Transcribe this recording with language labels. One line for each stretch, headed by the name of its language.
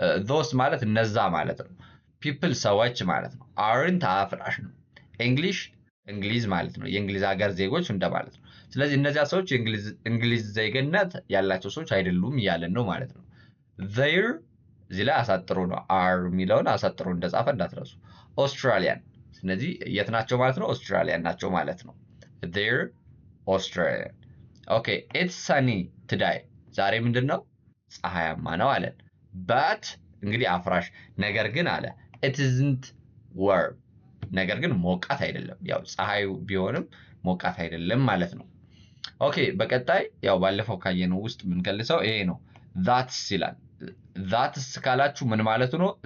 Amharic: those ማለት እነዛ ማለት ነው። people ሰዎች ማለት ነው። aren't አፍራሽ ነው። English እንግሊዝ ማለት ነው። የእንግሊዝ ሀገር ዜጎች እንደማለት ነው። ስለዚህ እነዚያ ሰዎች እንግሊዝ ዜግነት ያላቸው ሰዎች አይደሉም እያለን ነው ማለት ነው። there እዚህ ላይ አሳጥሮ ነው። are የሚለውን አሳጥሮ እንደጻፈ እንዳትረሱ። Australian ስለዚህ የት ናቸው ማለት ነው?
English: Australian
Amharic: ናቸው ማለት ነው።
English: there Australian okay it's sunny today
Amharic: ዛሬ ምንድነው? ፀሐያማ ነው አለን። but እንግዲህ አፍራሽ ነገር ግን አለ
English: it isn't warm
Amharic: ነገር ግን ሞቃት አይደለም። ያው ፀሐዩ ቢሆንም ሞቃት አይደለም ማለት ነው። ኦኬ በቀጣይ ያው ባለፈው ካየነው ውስጥ የምንገልጸው ይሄ ነው። that's ይላል። that's ካላችሁ ምን ማለት ነው?